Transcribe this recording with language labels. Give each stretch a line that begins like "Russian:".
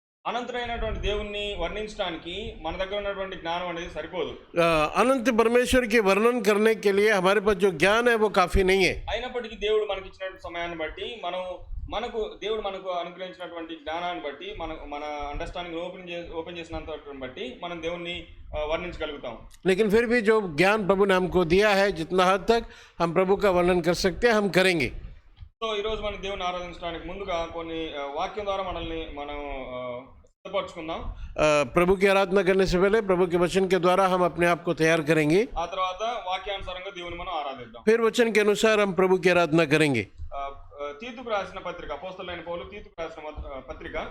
Telugu: అనంతుడైనటువంటి దేవుణ్ణి వర్ణించడానికి మన దగ్గర ఉన్నటువంటి జ్ఞానం అనేది సరిపోదు.
Hindi: अनंत परमेश्वर के वर्णन करने के लिए हमारे पास जो ज्ञान है वो काफी नहीं है।
Telugu: అయినప్పటికీ దేవుడు మనకి ఇచ్చినటువంటి సమయాన్ని బట్టి దేవుడు మనకు అనుగ్రహించినటువంటి జ్ఞానాన్ని బట్టి మన అండర్స్టాండింగ్ ఓపెన్ చేసినంత బట్టి మనం దేవుణ్ణి వర్ణించగలుగుతాం.
Hindi: लेकिन फिर भी जो ज्ञान प्रभु ने हमको दिया है, जितना हद तक हम प्रभु का वर्णन कर सकते हैं हम करेंगे।
Telugu: సో ఈరోజు మనం దేవుని ఆరాధించడానికి ముందుగా కొన్ని వాక్యం ద్వారా మనల్ని మనం సిద్ధపరచుకుందాం.
Hindi: प्रभु की आराधना करने से पहले प्रभु के वचन के द्वारा हम अपने आप को तैयार करेंगे।
Telugu: ఆ తర్వాత వాక్యానుసారంగా దేవుని మనం ఆరాధిద్దాం.
Hindi: फिर वचन के अनुसार हम प्रभु की आराधना करेंगे।
Telugu: తీతుకు రాసిన పత్రిక, అపోస్తలుడైన పౌలు తీతుకు రాసిన పత్రిక